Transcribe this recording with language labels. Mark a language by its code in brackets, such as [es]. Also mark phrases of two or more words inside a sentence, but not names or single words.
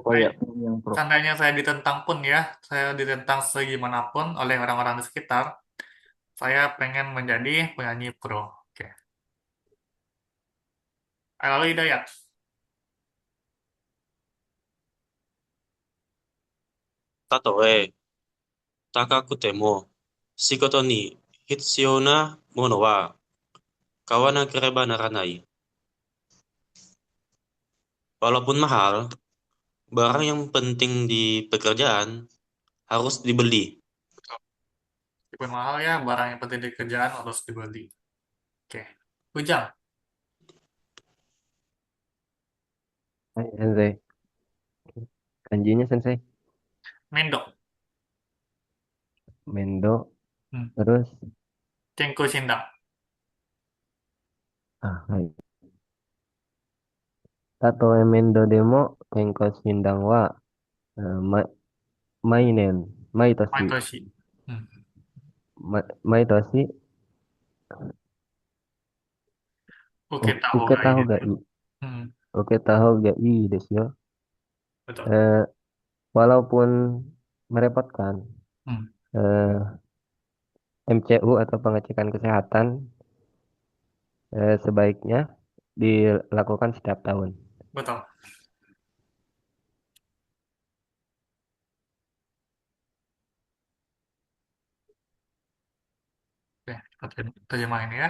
[id] Baik, kayak penyanyi yang pro. seandainya saya ditentang pun ya, saya ditentang segimanapun oleh orang-orang di sekitar, saya pengen menjadi penyanyi pro. Oke. Lalu Hidayat. [ja] たとえ高くても、仕事に必要なものは買わなければならない。 [id] Walaupun mahal, barang yang penting di pekerjaan harus dibeli. Meskipun mahal ya, barang yang penting di kerjaan harus dibeli. Oke. Ujang, [ja] はい、先生。 [id] Kanjinya sensei. [ja] Mendo. Mendo. Hmm. [id] Terus, [ja] 健康診断. はい。たとえ面倒でも健康診断は、毎年、毎年、 Maitoshi. Hmm. 毎年、 Uketa 受け hoga た ii 方 desu がい yo. い。 Hmm. 受けた方がいいですよ。 [id] Betul. Eh, walaupun merepotkan, Hmm. eh, MCU atau pengecekan kesehatan sebaiknya dilakukan setiap tahun. Betul. Oke, kita terjemahin ya.